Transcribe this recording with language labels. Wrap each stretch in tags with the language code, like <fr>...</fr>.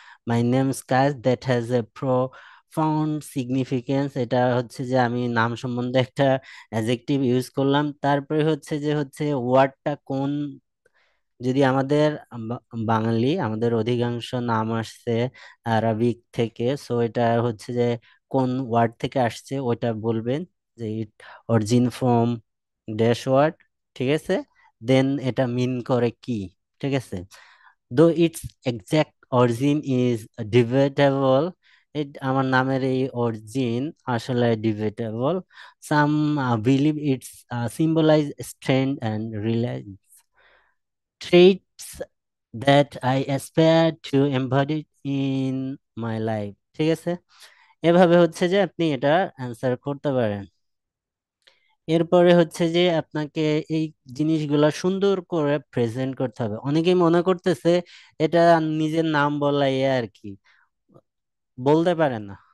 <en>my name skies that has a profound significance,</en> <bn>এটা হচ্ছে যে আমি নাম সম্বন্ধে একটা অ্যাডজেক্টিভ ইউজ করলাম, তারপরে হচ্ছে ওয়ার্ডটা কোন, যদি আমাদের বাঙালি আমাদের অধিকাংশ নাম আসছে আরবিক থেকে, সো এটা হচ্ছে যে কোন ওয়ার্ড থেকে আসছে ওইটা বলবেন, যে</bn> <en>It origin from dash word.</en> <bn>ঠিক আছে, দেন এটা মিন করে কি। ঠিক আছে,</bn> <en>though its exact origin is debatable,</en> <bn>আমার নামের এই অরিজিন আসলে debatable.</bn> <en>Some believe it's symbolize strength and traits that I aspire to embody in my life।</en> <bn>ঠিক আছে, এভাবে হচ্ছে যে আপনি এটা অ্যান্সার করতে পারেন। এরপরে হচ্ছে যে আপনাকে এই জিনিসগুলা সুন্দর করে প্রেজেন্ট করতে হবে। অনেকেই মনে করতেছে এটা নিজের নাম বলাই আর কি, বলতে পারে না।</bn>